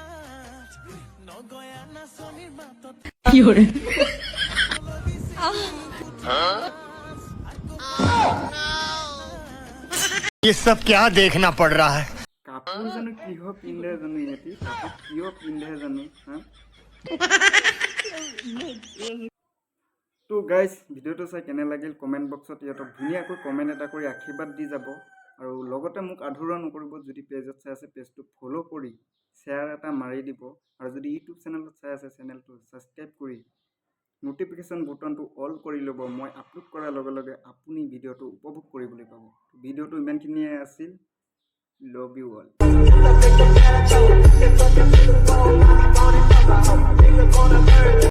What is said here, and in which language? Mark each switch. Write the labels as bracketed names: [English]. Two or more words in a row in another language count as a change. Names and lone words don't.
[Assamese] কি [Hindi] ये सब क्या देखना पड़ रहा है? [Assamese] কাপোৰ জানো কিহ পিন্ধে জানো ইহঁতি কাপোৰ কিয় পিন্ধে জানো হা তো গাইজ ভিডিঅ'টো চাই কেনে লাগিল কমেণ্ট বক্সত ইহঁতক ধুনীয়াকৈ কমেণ্ট এটা কৰি আশীৰ্বাদ দি যাব আৰু লগতে মোক আধৰুৱা নকৰিব যদি পেজত চাই আছে পেজটো ফ'ল' কৰি শ্বেয়াৰ এটা মাৰি দিব আৰু যদি ইউটিউব চেনেলত চাই আছে চেনেলটো ছাবস্ক্ৰাইব কৰি ন'টিফিকেশ্যন বুটনটো অল কৰি ল'ব মই আপলোড কৰাৰ লগে লগে আপুনি ভিডিঅ'টো উপভোগ কৰিবলৈ পাব ভিডিঅ'টো ইমানখিনিয়ে আছিল [English] love you all